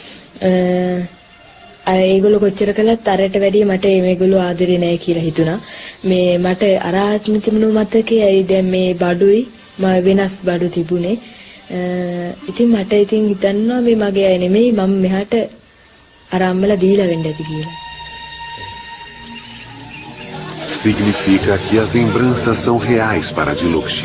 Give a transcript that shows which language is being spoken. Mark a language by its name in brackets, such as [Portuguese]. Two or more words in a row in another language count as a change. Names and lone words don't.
[Sinhala] ඒගොල්ලෝ කොච්චර කළත් අරට වැඩිය මට මේගොල්ලෝ ආදරේ නැහැ කියලා හිතුණා. මේ මට අර ආත්ම තිබුණු මතකයයි දැන් මේ බඩුයි මම වෙනස් බඩු තිබුණේ. ඉතින් මට ඉතින් හිතන්නවා මේ මගේ අය නෙමෙයි මම මෙහාට අර අම්මලා දීලා වෙන්න ඇති කියලා. [Portuguese] Significa que as lembranças são reais para Dilukshi.